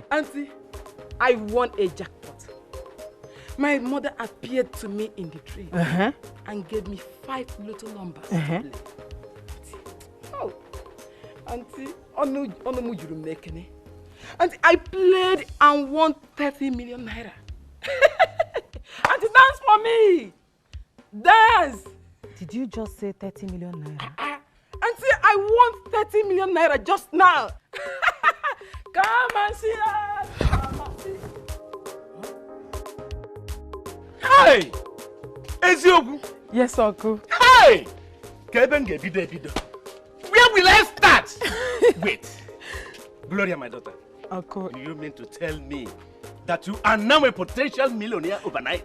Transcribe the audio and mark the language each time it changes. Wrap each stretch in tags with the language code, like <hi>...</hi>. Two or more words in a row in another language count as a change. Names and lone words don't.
<en>Auntie, I won a jackpot. My mother appeared to me in the dream and gave me 5 little numbers to play. Auntie, Auntie, I played and won 30 million naira. Auntie, dance for me! Dance! Did you just say 30 million naira? Auntie, I want 30 million naira just now. Come and see us. Come and see. Hey! Eziogu. Yes, uncle. Hey! Where will I start? Wait. Gloria, my daughter. Uncle. Do you mean to tell me that you are now a potential millionaire overnight?</en>